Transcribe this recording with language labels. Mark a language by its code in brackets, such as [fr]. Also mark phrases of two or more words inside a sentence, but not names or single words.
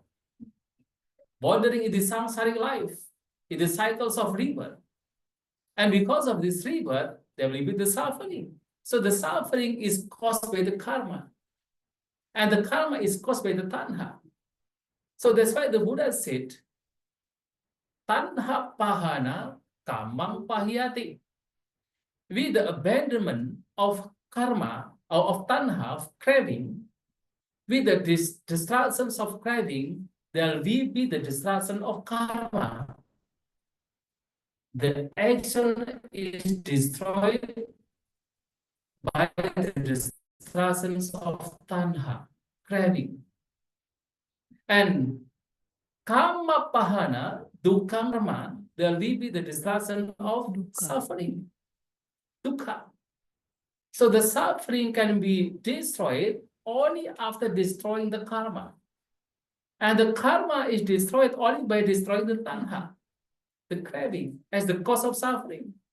[en] Wandering in the samsaric life, in the cycles of rebirth. And because of this rebirth, there will be the suffering. So the suffering is caused by the karma. And the karma is caused by the tanha. So that's why the Buddha said, [pi] tanha pahana kamang pahyati. [en] With the abandonment of karma or of tanha, of craving, with the destructions of craving, there will be the destruction of karma. The action is destroyed by the destructions of tanha, craving. [pi] And karma pahana, dukkha karma, [en] there will be the destruction of suffering, dukkha. So the suffering can be destroyed only after destroying the karma. And the karma is destroyed only by destroying the tanha, the craving, as the cause of suffering.